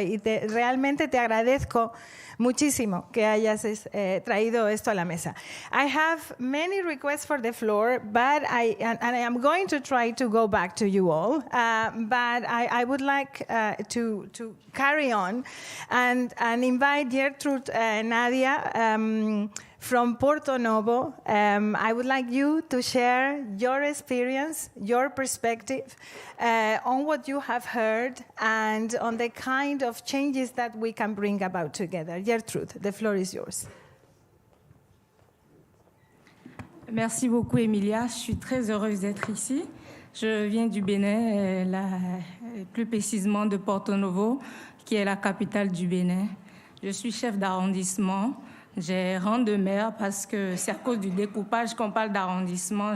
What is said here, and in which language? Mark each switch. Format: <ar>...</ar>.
<es>Y realmente te agradezco muchísimo que hayas traído esto a la mesa.</es> <en>I have many requests for the floor, but I am going to try to go back to you all. But I would like to carry on and invite Gertrude Nadia from Porto Novo. I would like you to share your experience, your perspective on what you have heard and on the kind of changes that we can bring about together. Gertrude, the floor is yours.</en> <fr>Merci beaucoup, Emilia. Je suis très heureuse d'être ici. Je viens du Bénin, plus précisément de Porto Novo, qui est la capitale du Bénin. Je suis chef d'arrondissement. J'ai rang de maire parce que c'est à cause du découpage qu'on parle d'arrondissement.</fr>